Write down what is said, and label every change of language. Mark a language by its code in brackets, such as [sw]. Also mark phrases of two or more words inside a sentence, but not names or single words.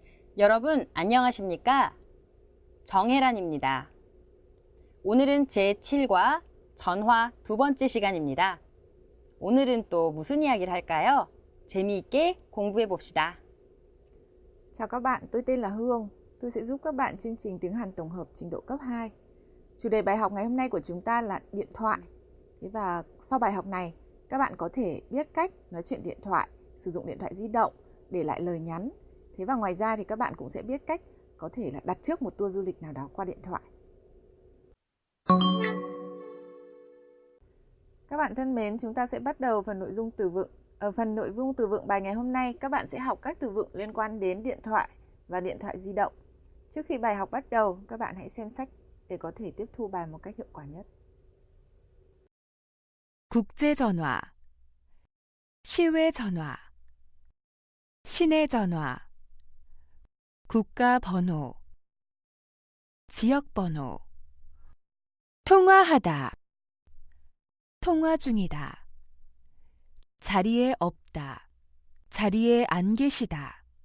[ko] 여러분 안녕하십니까? 정혜란입니다. 오늘은 제7과 전화 두 번째 시간입니다. 오늘은 또 무슨 이야기를 할까요? 재미있게 공부해 봅시다. [vi] Chào các bạn, tôi tên là Hương. Tôi sẽ giúp các bạn chương trình tiếng Hàn tổng hợp trình độ cấp 2. Chủ đề bài học ngày hôm nay của chúng ta là điện thoại. Và sau bài học này, các bạn có thể biết cách nói chuyện điện thoại, sử dụng điện thoại di động, để lại lời nhắn. Và ngoài ra thì các bạn cũng sẽ biết cách có thể là đặt trước một tour du lịch nào đó qua điện thoại. Các bạn thân mến, chúng ta sẽ bắt đầu phần nội dung từ vựng. Ở phần nội dung từ vựng bài ngày hôm nay, các bạn sẽ học các từ vựng liên quan đến điện thoại và điện thoại di động. Trước khi bài học bắt đầu, các bạn hãy xem sách để có thể tiếp thu bài một cách hiệu quả nhất. [ko] 국제전화, 시외전화, 시내전화, 국가번호, 지역번호, 통화하다, 통화 중이다, 자리에 없다, 자리에 안 계시다,